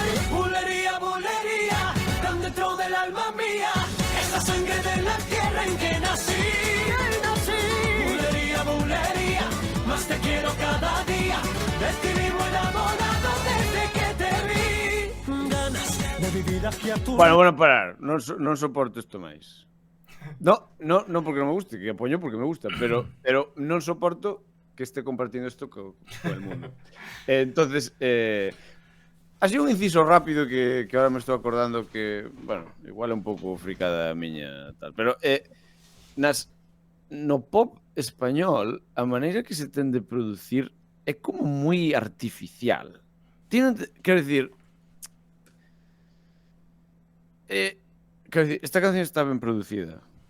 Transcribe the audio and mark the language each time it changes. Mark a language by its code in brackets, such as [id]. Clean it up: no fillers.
[es] Bulería, bulería, tan dentro del alma mía, esa sangre de la tierra en que nací. Bulería, bulería, más te quiero cada día, de ti vivo enamorado desde que te vi. Ganas de vivir aquí a tu [gl] Bueno, parar, non soporto isto máis. No porque non me guste, que apoño porque me gusta, pero non soporto que esté compartindo isto con el mundo. Entonces, así un inciso rápido que ahora me estou acordando que, bueno, igual é un pouco fricada a miña tal, pero no pop español a maneira que se ten de producir é como moi artificial. Quero dicir, esta canción está ben producida.